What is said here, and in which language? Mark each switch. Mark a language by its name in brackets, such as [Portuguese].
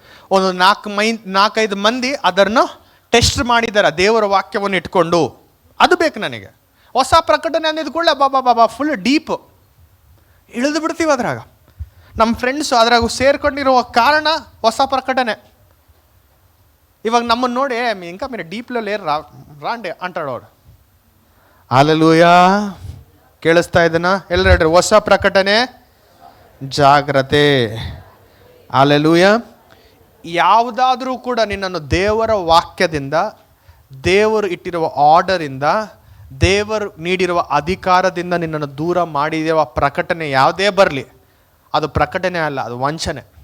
[Kannada] ಒಂದು 4-5 ಮಂದಿ ಅದನ್ನು ಟೆಸ್ಟ್ ಮಾಡಿದ್ದಾರೆ ದೇವರ ವಾಕ್ಯವನ್ನು ಇಟ್ಕೊಂಡು. ಅದು ಬೇಕು ನನಗೆ. ಹೊಸ ಪ್ರಕಟಣೆ ಅಂದಿದ್ಕೊಳ್ಳೆ ಬಾಬಾ ಫುಲ್ ಡೀಪ್ ಇಳಿದು ಬಿಡ್ತೀವಿ ಅದ್ರಾಗ. ನಮ್ಮ ಫ್ರೆಂಡ್ಸು ಅದ್ರಾಗ ಸೇರ್ಕೊಂಡಿರುವ ಕಾರಣ ಹೊಸ ಪ್ರಕಟಣೆ. ಇವಾಗ ನಮ್ಮನ್ನು ನೋಡಿ [Telugu] ఇంకా మీరు డీప్లో లేరు రాండి అంటాడు వాడు. హల్లెలూయా. [Kannada] ಕೇಳಿಸ್ತಾ ಇದನ್ನ ಎಲ್ಲರೂ ಹೇಳ್ರಿ, ಹೊಸ ಪ್ರಕಟಣೆ, ಜಾಗ್ರತೆ. ಹಲ್ಲೆಲೂಯಾ. ಯಾವುದಾದ್ರೂ ಕೂಡ ನಿನ್ನನ್ನು ದೇವರ ವಾಕ್ಯದಿಂದ, ದೇವರು ಇಟ್ಟಿರುವ ಆರ್ಡರಿಂದ, ದೇವರು ನೀಡಿರುವ ಅಧಿಕಾರದಿಂದ ನಿನ್ನನ್ನು ದೂರ ಮಾಡಿರುವ ಪ್ರಕಟಣೆ ಯಾವುದೇ ಬರಲಿ, ಅದು ಪ್ರಕಟಣೆ ಅಲ್ಲ, ಅದು ವಂಚನೆ.